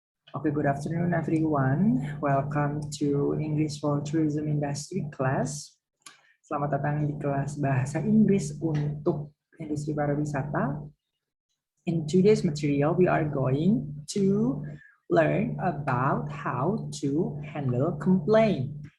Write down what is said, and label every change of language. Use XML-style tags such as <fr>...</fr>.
<en>Okay, good afternoon everyone. Welcome to English for Tourism Industry class.</en> <id>Selamat datang di kelas bahasa Inggris untuk industri pariwisata.</id> <en>In today's material, we are going to learn about how to handle complaint.</en>